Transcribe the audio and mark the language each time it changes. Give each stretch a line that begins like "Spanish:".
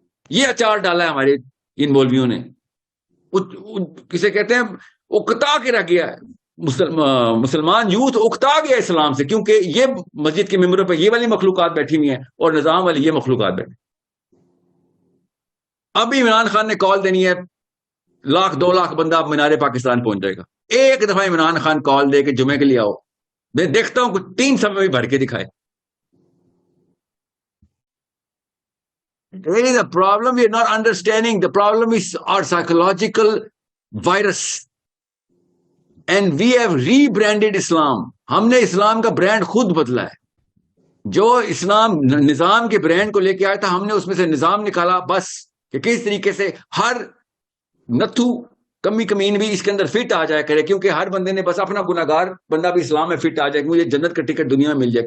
Urdu: یہ اچار ڈالا ہے ہمارے ان مولویوں نے. کسے کہتے ہیں اکتا کے رہ گیا ہے مسلمان یوتھ، اکتا گیا اسلام سے، کیونکہ یہ مسجد کے ممبروں پہ یہ والی مخلوقات بیٹھی ہوئی ہیں اور نظام والی یہ مخلوقات بیٹھی. ابھی عمران خان نے کال دینی ہے، 1-2 لاکھ بندہ اب مینار پاکستان پہنچ جائے گا. ایک دفعہ عمران خان کال دے کہ جمعے کے لیے آؤ، میں دیکھتا ہوں کچھ 3 سب میں بھی بھر کے دکھائے.
English: Really the problem we are not understanding. The problem is our psychological virus. And we have rebranded Islam.
Urdu: ہم نے اسلام کا برانڈ خود بدلا ہے. جو اسلام نظام کے برانڈ کو لے کے آیا تھا ہم نے اس میں سے نظام نکالا بس، کہ کس طریقے سے ہر نتھو کمی کمین بھی اس کے اندر فٹ آ جائے کرے, کیونکہ ہر بندے نے بس اپنا گناہگار بندہ بھی اسلام میں فٹ آ جائے کہ مجھے جنت کا ٹکٹ دنیا میں مل جائے.